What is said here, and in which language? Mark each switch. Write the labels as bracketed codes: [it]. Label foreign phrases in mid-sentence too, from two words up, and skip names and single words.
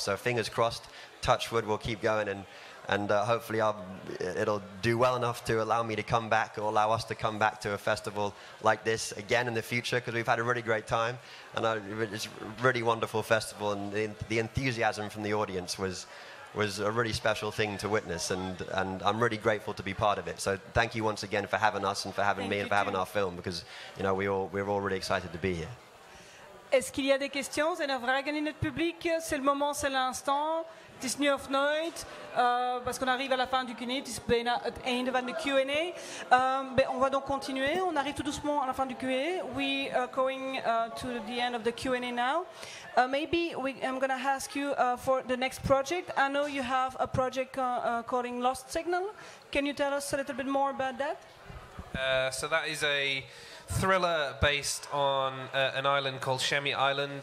[en] So fingers crossed, touch wood, we'll keep going, and hopefully it'll do well enough to allow me to come back, or allow us to come back to a festival like this again in the future, because we've had a really great time, and it's a really wonderful festival, and the enthusiasm from the audience was a really special thing to witness, and I'm really grateful to be part of it. So thank you once again for having us and for having me and for having our film, because we're all really excited to be here. [fr] Est-ce qu'il y a des questions? [nl] Zijn er vragen in het publiek? [fr] C'est le moment, c'est l'instant. [nl] Het is nu of nooit, [fr] parce qu'on arrive à la fin du Q&A, [nl] het is bijna het einde van de Q&A. [fr] On va donc continuer, on arrive tout doucement à la fin du Q&A. [en] We are going to the end of the Q&A now. Maybe I'm going to ask you for the next project. I know you have a project called Lost Signal. Can you tell us a little bit more about that? So that is a thriller based on an island called Shemi Island.